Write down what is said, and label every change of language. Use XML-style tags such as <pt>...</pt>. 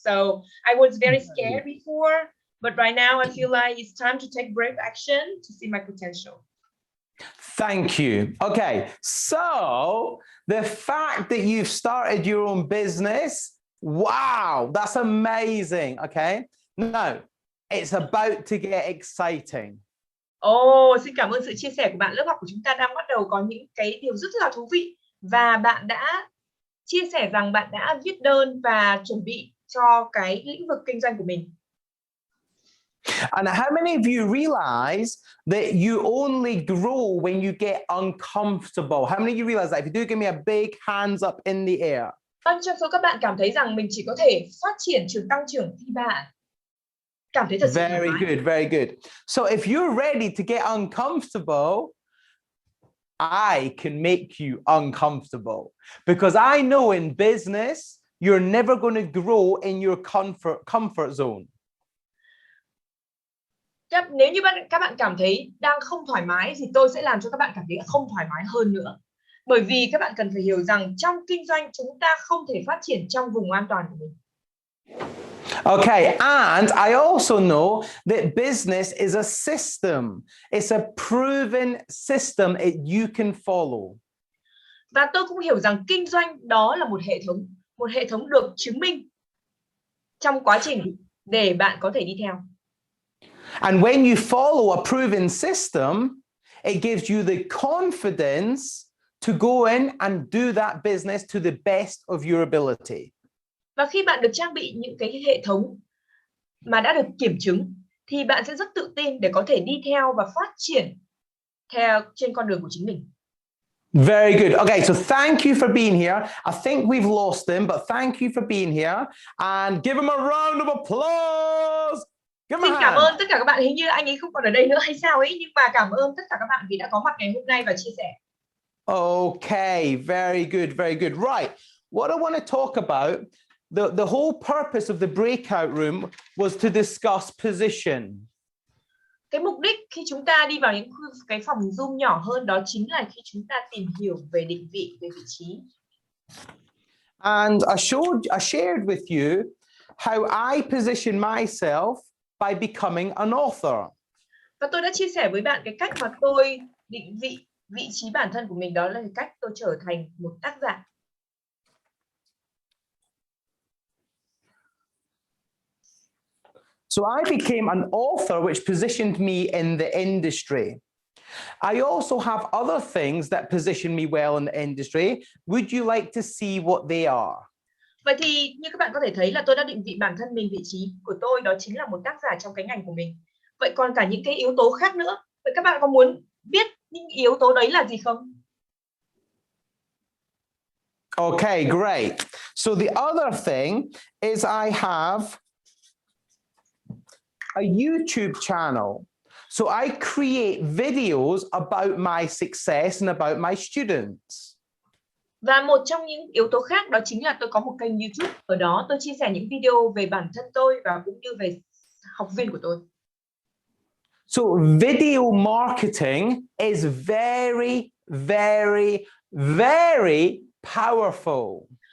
<en>So I was very scared before, but right now I feel like it's time to take brave action to see my potential. Thank you. Okay, so the fact that you've started your own business, wow, that's amazing. Okay, now it's about to get exciting.</en> <vi>Xin cảm ơn sự chia sẻ của bạn. Lớp học của chúng ta đang bắt đầu có những cái điều rất là thú vị và bạn đã chia sẻ rằng bạn đã viết đơn và chuẩn bị cho cái lĩnh vực kinh doanh của mình.</vi> <en>And how many of you realize that you only grow when you get uncomfortable? How many of you realize that? If you do, give me a big hands up in the air.</en> <vi>Trong số các bạn cảm thấy rằng mình chỉ có thể phát triển tăng trưởng khi bạn cảm thấy thật sự thoải</vi> <en>Very</en> <vi>mái.</vi> <en>good, very good. So if you're ready to get uncomfortable, I can make you uncomfortable, because I know in business, you're never going to grow in your comfort zone.</en> <vi>Nếu như các bạn cảm thấy đang không thoải mái thì tôi sẽ làm cho các bạn cảm thấy không thoải mái hơn nữa. Bởi vì các bạn cần phải hiểu rằng trong kinh doanh chúng ta không thể phát triển trong vùng an toàn của mình.</vi> <en>Okay, and I also know that business is a system. It's a proven system that you can follow.</en> <vi>Và tôi cũng hiểu rằng kinh doanh đó là một hệ thống được chứng minh trong quá trình để bạn có thể đi theo.</vi> <en>And when you follow a proven system, it gives you the confidence to go in and do that business to the best of your ability.</en> <vi>Và khi bạn được trang bị những cái hệ thống mà đã được kiểm chứng thì bạn sẽ rất tự tin để có thể đi theo và phát triển theo trên con đường của chính mình.</vi> <en>Very good. Okay, so thank you for being here. I think we've lost him, but thank you for being here. And give him a round of applause.</en> <vi>Xin cảm ơn tất cả các bạn. Hình như anh ấy không còn ở đây nữa hay sao ấy, nhưng mà cảm ơn tất cả các bạn vì đã có mặt ngày hôm nay và chia sẻ.</vi> <en>Okay, very good, very good. Right, what I want to talk about, the whole purpose of the breakout room was to discuss position.</en> <vi>Cái mục đích khi chúng ta đi vào những cái phòng Zoom nhỏ hơn đó chính là khi chúng ta tìm hiểu về định vị, về vị trí.</vi> <en>And I shared with you how I position myself by becoming an author.</en> <vi>Và tôi đã chia sẻ với bạn cái cách mà tôi định vị trí bản thân của mình, đó là cách tôi trở thành một tác giả.</vi> <en>So I became an author, which positioned me in the industry. I also have other things that position me well in the industry. Would you like to see what they are?</en> <vi>Vậy thì như các bạn có thể thấy là tôi đã định vị bản thân mình, vị trí của tôi đó chính là một tác giả trong cái ngành của mình. Vậy còn cả những cái yếu tố khác nữa. Vậy các bạn có muốn biết những yếu tố đấy là gì không?</vi> <en>Okay, great. So the other thing is I have a YouTube channel. So I create videos about my success and about my students.</en> <vi>Và một trong những yếu tố khác đó chính là tôi có một kênh YouTube. Ở đó tôi chia sẻ những video về bản thân tôi và cũng như về học viên của tôi.</vi> <en>So video marketing is very, very, very powerful.</en>